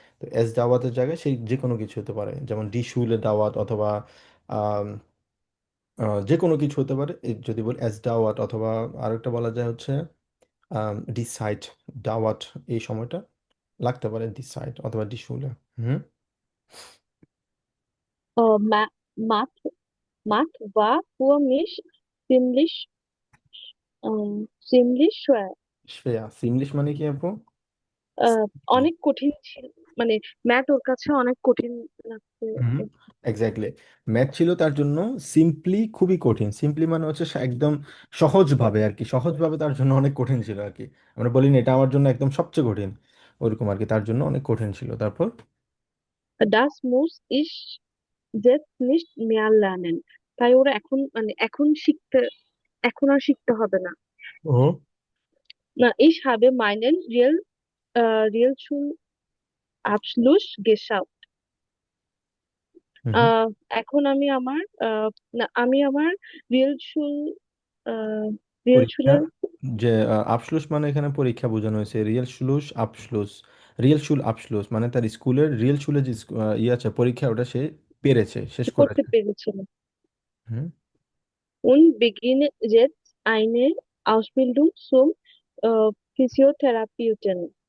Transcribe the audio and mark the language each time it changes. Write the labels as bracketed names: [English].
[Bangla] তো এস দাওয়াতের জায়গায় সেই যে কোনো কিছু হতে পারে, যেমন ডি শুলে দাওয়াত, অথবা আম, যে কোনো কিছু হতে পারে যদি বলি এস দাওয়াত। অথবা আরেকটা বলা যায় হচ্ছে ডি সাইট দাওয়াত, এই সময়টা লাগতে পারে ডি সাইট অথবা ডি শুলে। হুম। [German] Ma Math, Math war für mich ziemlich, ziemlich schwer. [Bangla] Shreya English মানে কি আপু? আহ, অনেক কঠিন ছিল, মানে ম্যাথ ওর কাছে অনেক কঠিন লাগছে। হুম, এক্স্যাক্টলি। ম্যাথ ছিল তার জন্য সিম্পলি খুবই কঠিন। সিম্পলি মানে হচ্ছে একদম সহজভাবে আর কি, সহজভাবে তার জন্য অনেক কঠিন ছিল আর কি। আমরা বলি না এটা আমার জন্য একদম সবচেয়ে কঠিন, ওরকম আর কি, তার জন্য অনেক কঠিন ছিল। তারপর [German] Das muss ich jetzt nicht mehr lernen. [Bangla] তাই ওরা এখন, মানে এখন আর শিখতে হবে না। ও [German] না, ich habe meinen Realschulabschluss geschafft. [Bangla] হুম হুম। আহ, এখন আমি আমার না, আমি আমার রিয়েলশুল আহ পরীক্ষা, রিয়েলশুলের যে আবসলুস মানে এখানে পরীক্ষা বোঝানো হয়েছে, রিয়েল শুলুস আবসলুস। রিয়েল শুল আবসলুস মানে তার স্কুলের রিয়েল শুলে যে ইয়ে আছে পরীক্ষা, ওটা সে পেরেছে, শেষ করতে করেছে। পেরেছিল। হুম। [German] Und beginne jetzt eine Ausbildung zum Physiotherapeuten.